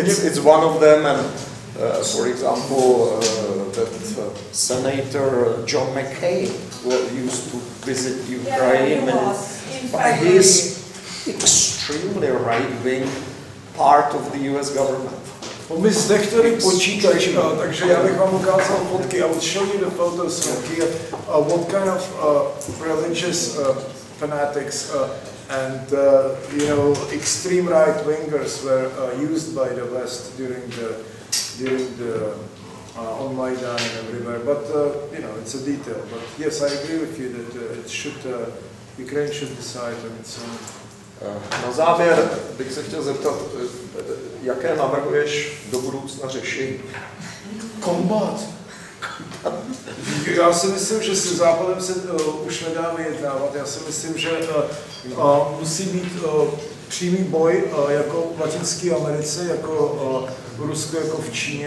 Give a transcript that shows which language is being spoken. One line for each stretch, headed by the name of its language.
English: It's one of them, and for example, that Senator John McCain used to visit Ukraine, by his extremely right-wing part of the US government.
Czech: My jsme chtěli počítač, takže já bych vám ukázal fotky.
English: I will show you the photos from here. What kind of religious fanatics and you know, extreme right wingers were used by the West during the on Maidan and everywhere. But you know, it's a detail. But yes, I agree with you that it should Ukraine should decide on its own.
Czech: Na závěr bych se chtěl zeptat, jaké navrhuješ do budoucna řešení? Kombat. Já si myslím, že se Západem se už nedá vyjednávat. Já si myslím, že musí být přímý boj jako v Latinské Americe, jako v Rusku, jako v Číně.